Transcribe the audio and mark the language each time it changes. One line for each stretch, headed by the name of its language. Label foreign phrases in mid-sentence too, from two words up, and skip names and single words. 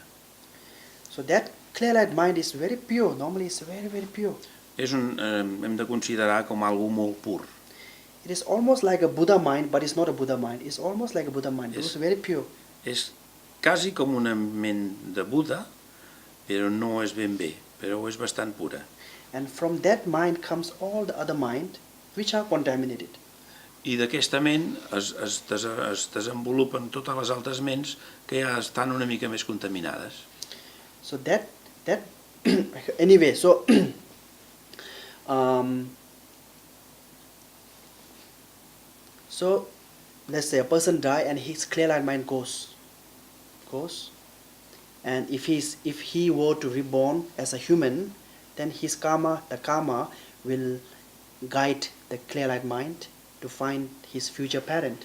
English: So that clear light mind is very pure. Normally it's very, very pure.
Catalan: Hem de considerar com algo molt pur.
English: It is almost like a Buddha mind, but it's not a Buddha mind. It's almost like a Buddha mind. It's very pure.
Catalan: És quasi com una ment de Buda, però no és ben bé, però és bastant pura.
English: And from that mind comes all the other mind, which are contaminated.
Catalan: I d'aquesta ment es desenvolupen totes les altres ments que ja estan una mica més contaminades.
English: So that anyway, so so let's say a person die and his clear light mind goes, and if he were to reborn as a human, then his the karma will guide the clear light mind to find his future parent.